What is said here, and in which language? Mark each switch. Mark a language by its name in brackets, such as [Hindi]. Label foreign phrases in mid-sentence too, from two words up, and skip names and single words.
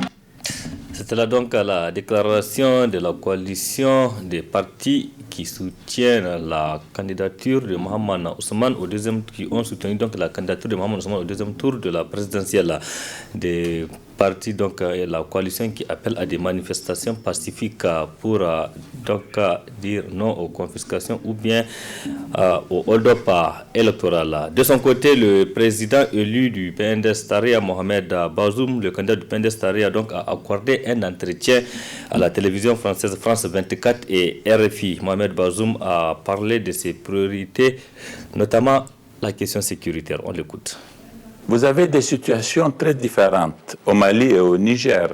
[French] C'était là donc la déclaration de la coalition des partis qui soutiennent la candidature de Mohamed Ousmane qui ont soutenu donc la candidature de Mohamed Ousmane au deuxième tour de la présidentielle. Des partis donc et la coalition qui appelle à des manifestations pacifiques pour donc dire non aux confiscations ou bien au hold-up électoral. De son côté, le président élu du PNDS Taraya, Mohamed Bazoum, le candidat du PNDS Taraya, donc a accordé un entretien à la télévision française France 24 et RFI. Mohamed Bazoum a parlé de ses priorités, notamment la question sécuritaire. On l'écoute. Vous avez des situations très différentes au Mali et au Niger.